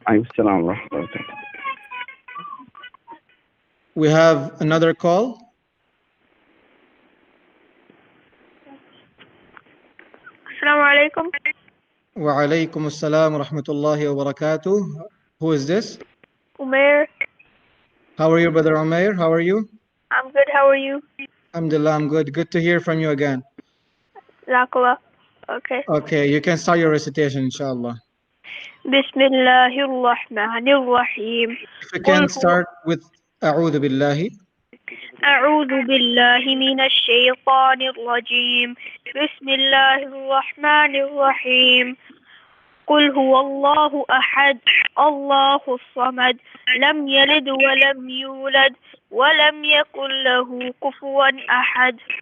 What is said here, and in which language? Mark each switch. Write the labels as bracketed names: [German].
[Arabic] عليكم السلام ورحمة الله وبركاته. [English] We have another call. Assalamu alaikum. [Arabic] وعليكم السلام ورحمة الله وبركاته. [English] Who is this? Umair. How are you, brother Umair? How are you? I'm good. How are you? Alhamdulillah, I'm good. Good to hear from you again. Jazakallah. Okay. Okay, you can start your recitation, inshallah. Bismillahir Rahmanir Rahim. If you can start with [Arabic] أعوذ بالله. أعوذ بالله من الشيطان الرجيم. بسم الله الرحمن الرحيم. قل هو الله أحد الله الصمد لم يلد ولم يولد ولم يكن له كفوا أحد.